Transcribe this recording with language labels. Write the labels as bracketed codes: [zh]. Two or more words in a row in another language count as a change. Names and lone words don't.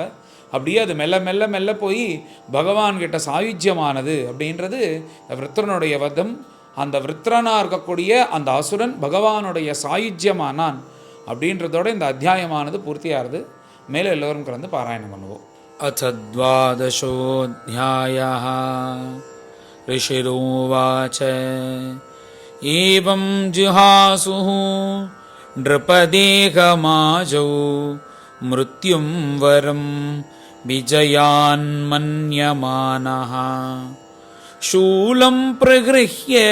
[ta] அப்படியே அது மெல்ல மெல்ல மெல்ல போய் பகவான்கிட்ட சாயுஜ்யமானது அப்படின்றது விருத்திரனுடைய வதம். அந்த விருத்திரனாக இருக்கக்கூடிய அந்த அசுரன் பகவானுடைய சாயுஜ்யமானான் அப்படின்றதோட இந்த அத்தியாயமானது பூர்த்தியாகிறது. மேலே எல்லோரும் கலந்து பாராயணம் பண்ணுவோம். [sa] அத த்வாதசோऽध्यायः ऋषिरुवाच एवं जिहासुः नृपदेहमाजौ मृत्युं वरं विजयान्मन्यमानः शूलं प्रगृह्य